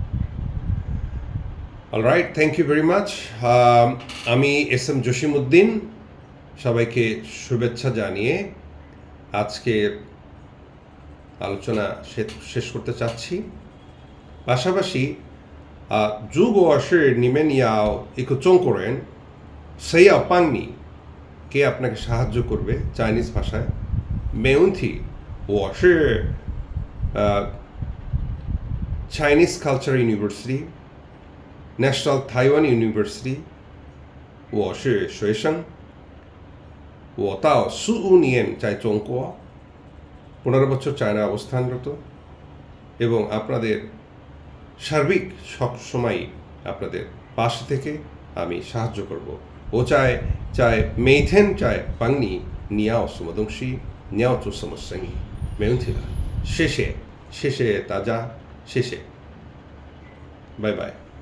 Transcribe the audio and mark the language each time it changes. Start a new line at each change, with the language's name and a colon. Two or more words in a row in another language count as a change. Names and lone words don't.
English: Alright, thank you very much.
Bangla: আমি SM জসিমউদ্দিন, সবাইকে শুভেচ্ছা জানিয়ে আজকের আলোচনা শেষ করতে চাচ্ছি।
Chinese: পাশাপাশি 如果是你们要一个中国人，谁要帮你？
Bangla: কে আপনাকে সাহায্য করবে চাইনিজ ভাষায়?
Chinese: 没问题，我是 Chinese Culture University, National Taiwan University 我是学生，我到15年在中国
Bangla: 15 বছর চায়না অবস্থানরত এবং আপনাদের সার্বিক সবসময় আপনাদের পাশে থেকে আমি সাহায্য করব
Chinese: 我在每天在帮你你要什么东西你要做什么生意没问题的谢谢大家谢谢拜拜